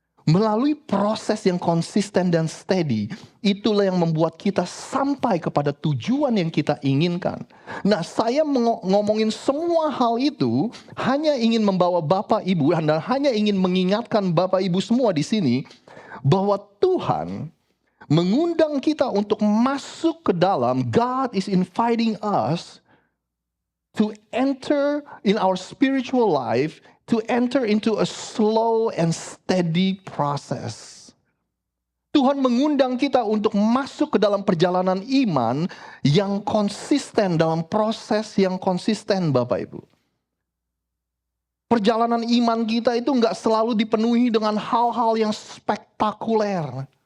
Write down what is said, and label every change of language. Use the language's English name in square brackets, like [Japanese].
[Indonesian] Melalui proses yang konsisten dan steady, itulah yang membuat kita sampai kepada tujuan yang kita inginkan. Nah, saya ngomongin semua hal itu hanya ingin membawa Bapak Ibu dan hanya ingin mengingatkan Bapak Ibu semua di sini bahwa Tuhan mengundang kita untuk masuk ke dalam. [English] God is inviting us to enter in our spiritual life, to enter into a slow and steady process. [Indonesian] Tuhan mengundang kita untuk masuk ke dalam perjalanan iman yang konsisten, dalam proses yang konsisten Bapak Ibu. Perjalanan iman kita itu nggak selalu dipenuhi dengan hal-hal yang spektakuler.